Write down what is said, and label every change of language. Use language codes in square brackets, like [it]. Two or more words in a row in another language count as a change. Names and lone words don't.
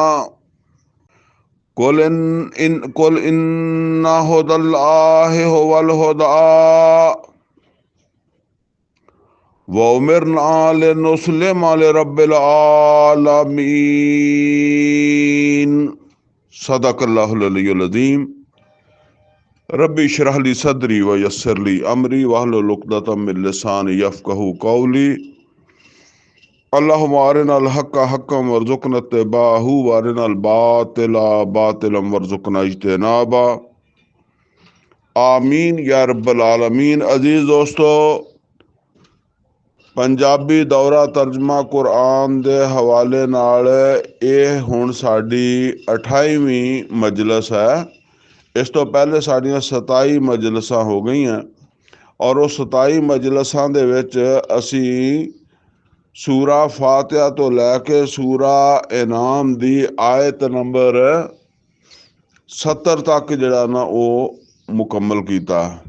[ar] قل إن هدى الله هو الهدى وأمرنا لنسلم لرب العالمين. صدق الله العلي العظيم. رب اشرح لي صدري ويسر لي أمري واحلل عقدة من لساني يفقهوا قولي. اللهم أرنا الحق حقا وارزقنا اتباعه وأرنا الباطل باطلا وارزقنا اجتنابه. آمين يا رب العالمين. [pa] ਅਜ਼ੀਜ਼ ਦੋਸਤੋ, ਪੰਜਾਬੀ ਦੌਰਾ ਤਰਜਮਾ ਕੁਰਾਨ ਦੇ ਹਵਾਲੇ ਨਾਲ ਯੇ ਹੁਣ ਸਾਡੀ 28ਵੀਂ ਮਜਲਿਸ ਹੈ। ਇਸ ਤੋ ਪਹਿਲੇ ਸਾਡੀਆਂ 27 ਮਜਲਿਸਾਂ ਹੋ ਗਈ ਔਰ ਉਸ 27 ਮਜਲਿਸਾਂ ਦੇ ਵਿਚ ਅਸੀ ਸੂਰਾ ਫ਼ਾਤਿਹਾ ਤੋ ਲੈਕੇ ਸੂਰਾ ਇਨਾਮ ਦੀ ਆਇਤ ਨੰਬਰ 70 ਤਕ ਜਿਹੜਾ ਨਾ ਵੋ ਮੁਕੰਮਲ ਕੀਤਾ।